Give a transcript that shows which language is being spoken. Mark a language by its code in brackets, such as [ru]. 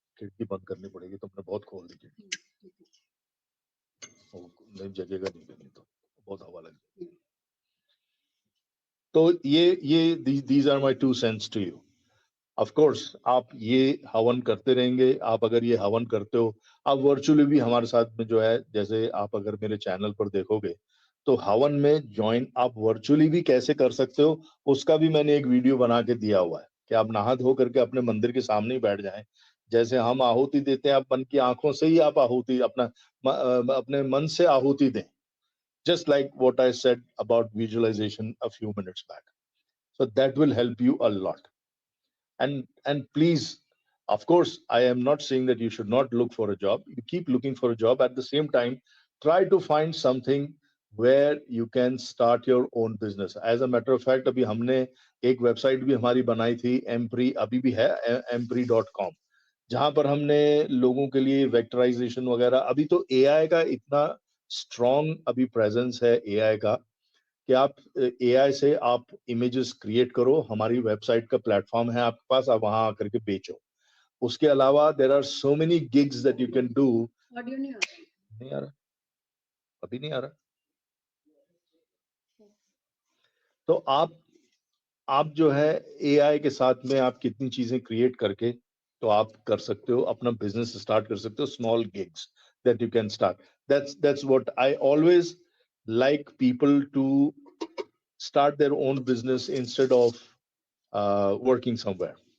[hi] खिड़की बंद करनी पड़ेगी, तुमने बहुत खोल दी खिड़की। वो नहीं जगेगा, नहीं देनी तो बहुत हवा लगेगी। तो ये [en] these are my 2 cents to you. [hi] Of course आप ये हवन करते रहेंगे। आप अगर ये हवन करते हो, आप वर्चुअली भी हमारे साथ में जो है, जैसे आप अगर मेरे चैनल पर देखोगे, तो हवन में ज्वाइन आप वर्चुअली भी कैसे कर सकते हो, उसका भी मैंने एक वीडियो बना के दिया हुआ है कि आप नहा धो करके अपने मंदिर के सामने ही बैठ जाएं। जैसे हम आहुति देते हैं, आप मन की आंखों से ही आप आहुति अपने मन से आहुति दें, [en] Just like what I said about visualization a few minutes back. So that will help you a lot. And please, of course, I am not saying that you should not look for a job. You keep looking for a job. At the same time, try to find something where you can start your own business. As a matter of fact, [hi] अभी हमने एक website भी हमारी बनाई थी, एमप्री अभी भी है, empri.com, जहां पर हमने लोगों के लिए वेक्टराइजेशन वगैरह, अभी तो एआई का इतना स्ट्रॉन्ग अभी प्रेजेंस है एआई का, कि आप एआई से आप इमेजेस क्रिएट करो, हमारी वेबसाइट का प्लेटफॉर्म है आपके पास, आप वहां आकर के बेचो। उसके अलावा [en] There are so many gigs that you can do. [hi] Audio नहीं आ रहा, नहीं आ रहा, अभी नहीं आ रहा। तो आप जो है एआई के साथ में आप कितनी चीजें क्रिएट करके तो आप कर सकते हो, अपना बिजनेस स्टार्ट कर सकते हो, [en] Small gigs that you can start. That's what I always like people to start their own business instead of working somewhere.